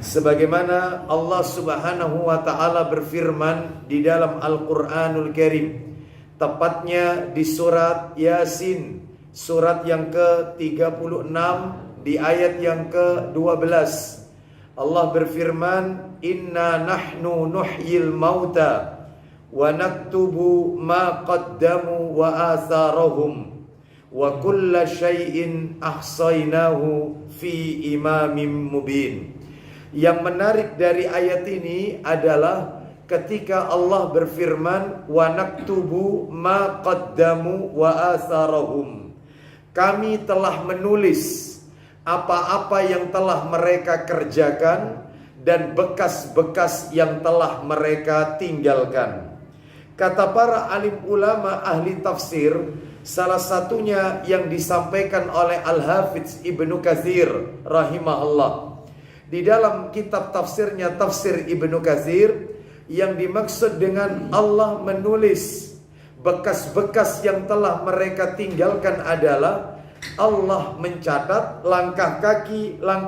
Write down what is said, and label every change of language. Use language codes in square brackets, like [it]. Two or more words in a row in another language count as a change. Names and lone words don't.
[id] Sebagaimana Allah [ar] سبحانه وتعالى [id] berfirman di dalam Al-Qur'anul Karim, tepatnya di surat Yasin, surat yang ke-36 di ayat yang ke-12. Allah berfirman, [ar] إنا نحن نحيي الموتى ونكتب ما قدموا وآثارهم وكل شيء أحصيناه في إمام مبين. [id] Yang menarik dari ayat ini adalah ketika Allah berfirman [ar] ونكتب ما قدموا وآثارهم, [id] kami telah menulis apa-apa yang telah mereka kerjakan dan bekas-bekas yang telah mereka tinggalkan. Kata para alim ulama ahli tafsir, salah satunya yang disampaikan oleh Al-Hafidz Ibnu Katsir rahimahullah di dalam kitab tafsirnya, Tafsir Ibnu Katsir, yang dimaksud dengan Allah menulis bekas-bekas yang telah mereka tinggalkan adalah Allah mencatat langkah kaki